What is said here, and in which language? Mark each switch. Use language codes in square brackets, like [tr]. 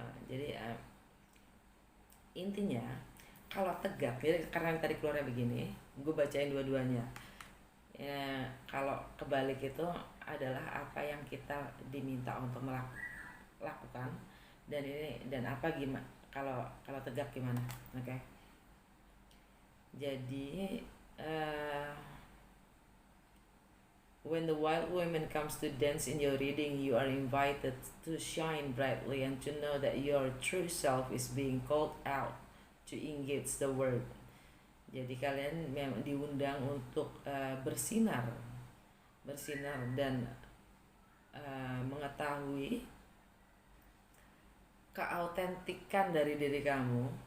[id] Jadi intinya kalau tegak, jadi karena tadi keluarnya begini, gue bacain dua-duanya. Ya, kalau kebalik itu adalah apa yang kita diminta untuk melakukan, dan apa gimana kalau tegak gimana, oke? Jadi [en] when the wild woman comes to dance in your reading, you are invited to shine brightly and to know that your true self is being called out to engage the world. [id] Jadi kalian memang diundang untuk bersinar dan mengetahui keautentikan dari diri kamu